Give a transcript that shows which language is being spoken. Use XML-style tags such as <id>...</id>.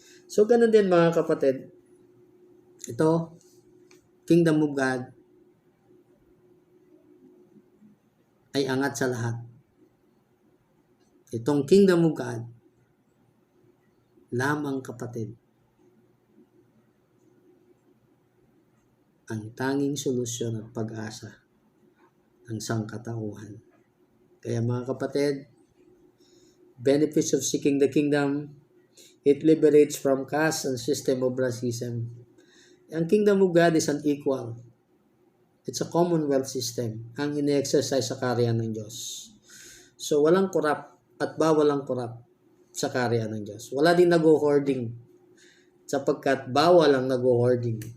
<tl>So, ganun din mga kapatid. Ito, Kingdom of God ay angat sa lahat. Itong Kingdom of God, lamang kapatid, ang tanging solusyon at pag-asa ng sangkatauhan. Kaya mga kapatid,</tl> <en>benefits of seeking the kingdom, it liberates from caste and system of racism. Ang kingdom of God is unequal. It's a commonwealth system</en> <tl>ang ine-exercise sa kaharian ng Diyos. So walang corrupt at bawal ang corrupt sa kaharian ng Diyos. Wala din nag-hoarding sapagkat bawal ang nag-hoarding.</tl>